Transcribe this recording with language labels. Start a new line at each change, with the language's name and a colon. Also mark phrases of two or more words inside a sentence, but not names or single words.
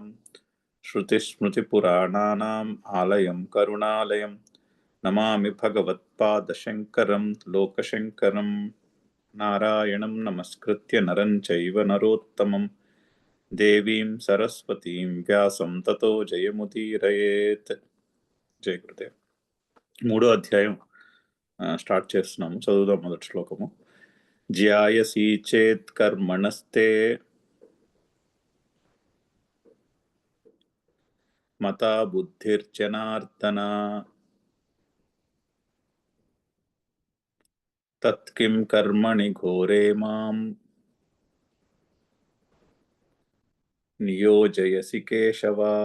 Sanskrit: श्रुतिस्मृतिपुराणानाम् आलयं करुणालयं नमामि भगवत्पादशङ्करं लोकशङ्करं। नारायणं नमस्कृत्य नरं चैव नरोत्तमं देवीं सरस्वतीं व्यासं ततो जयमुदीरयेत्।
Telugu: జయ గురుదేవ్. 3వ అధ్యాయం స్టార్ట్ చేస్తున్నాము. చదువుదాం మొదటి శ్లోకము.
Sanskrit: జ్యాయసి చేత్ కర్మణస్తే మతా బుద్ధిర్జనార్దన తత్కిం కర్మణి ఘోరే మాం నియోజయసి కేశవ.